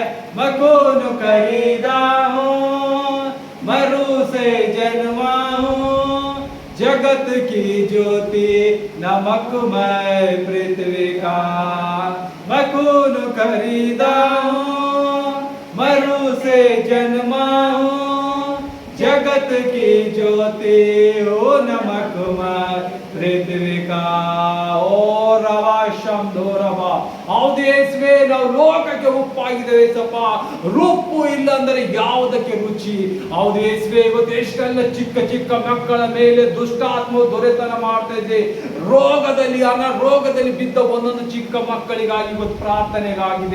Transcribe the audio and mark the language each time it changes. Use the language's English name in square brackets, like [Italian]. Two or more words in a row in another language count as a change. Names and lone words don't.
[Hindi] मैं खून खरीदा हूँ, मैं रूह से जन्मा हूँ, जगत की ज्योति नमकमय पृथ्वी का। मैं खून खरीदा हूँ, मैं रूह से जन्मा हूँ, जगत की ज्योति ओ नमकमय पृथ्वी का। [Kannada] ಓ ರವಾ ಶಂಧೋ ರವಾ, ಹೌದು ಯೇಸುವೆ, ನಾವು ಲೋಕಕ್ಕೆ ಉಪ್ಪಾಗಿದ್ದೇವೆ ಸಪ್ಪ. ರುಪ್ಪು ಇಲ್ಲ ಅಂದರೆ ಯಾವುದಕ್ಕೆ ರುಚಿ? ಹೌದು ಯೇಸುವೆ, ಇವತ್ತು ಎಷ್ಟೆಲ್ಲ ಚಿಕ್ಕ ಚಿಕ್ಕ ಮಕ್ಕಳ ಮೇಲೆ ದುಷ್ಟಾತ್ಮ ದೊರೆತನ ಮಾಡ್ತಾ ಇದೆ. ರೋಗದಲ್ಲಿ ಅನಾರೋಗದಲ್ಲಿ ಬಿದ್ದ ಒಂದೊಂದು ಚಿಕ್ಕ ಮಕ್ಕಳಿಗಾಗಿ ಇವತ್ತು ಪ್ರಾರ್ಥನೆಗಾಗಿದೆ.